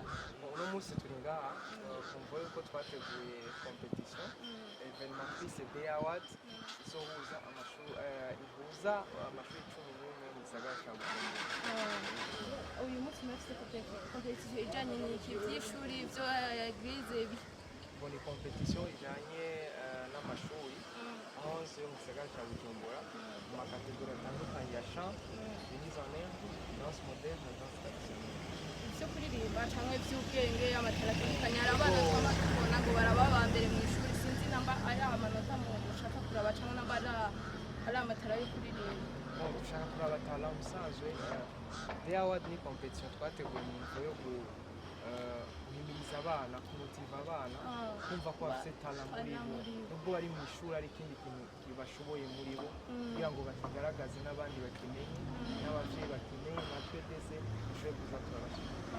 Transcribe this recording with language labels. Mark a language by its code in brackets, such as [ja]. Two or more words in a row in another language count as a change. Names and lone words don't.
[rn] Uno munsi turi ngaha kumva yuko twateguye [fr] competition evenement [rn] twise Day Award izohuza ihuza amashuri 11 mu gisagara ca Bujumbura. Uyu munsi mufite competition ijanye n'iki vy'ishuri vyo eglise Ni competition ijanye n'amashuri 11 yo mu gisagara ca Bujumbura mu makategori atandukanye ya [fr] chant, mise en œuvre, danse moderne [rn] na [fr] danse traditionnelle. [rn] vyo kuririmba canke vy'ubwenge, amatara atandukanye. Hari abana twaba tubona ngo baraba aba mbere mu ishuri, sinzi namba ari amanota mu ushaka kuraba canke namba ari amatara yo kuririmba. Ushaka kuraba talent musanzwe Day Award ni competition twateguye mu ntumbero yo guhimiriza abana, kumutiva abana kumva ko bafite talent muri bo, nubwo bari mu ishuri ari ikindi kintu kibashoboye muri bo kugira ngo bakigaragaze n'abandi bakimenye, n'abavyeyi bakimenye, natwe ndetse dushobore kuza turabashika.